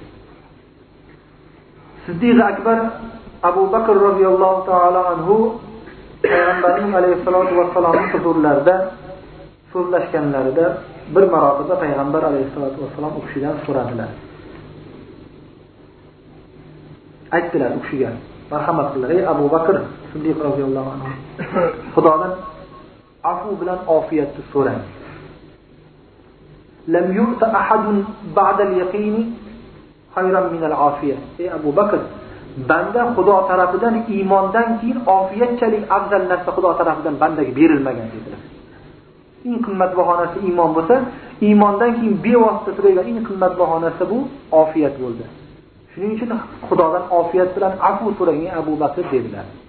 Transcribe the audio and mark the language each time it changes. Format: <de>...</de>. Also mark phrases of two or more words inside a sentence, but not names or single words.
<uz>Siddiq akbar Abu Bakr</uz> <ar>رضي الله تعالى عنه</ar> <uz>Payg'ambarimiz</uz> <ar>عليه الصلاة والسلام</ar> <uz>huzurlarida so'zlashganlarida bir marotaba Payg'ambar</uz> <ar>عليه الصلاة والسلام</ar> <uz>u kishidan so'radilar. Aytdilar u kishiga, marhamat qilinglar, ey Abu Bakr Siddiq</uz> <ar>رضي الله عنه,</ar> <uz>Xudodan afu bilan ofiyatni so'rang.</uz> <ar>لم يؤت أحد بعد اليقين خيرا من العافية.</ar> <uz>Ey Abu Bakr, banda Xudo tarafidan iymondan keyin ofiyatchalik afzal narsa Xudo tarafidan bandaga berilmagan dedilar. Eng qimmatbaho narsa iymon bo'lsa, iymondan keyin bevosita turgan eng qimmatbaho narsa bu ofiyat bo'ldi. Shuning uchun Xudodan ofiyat bilan afu so'rang ey Abu Bakr dedilar.</uz>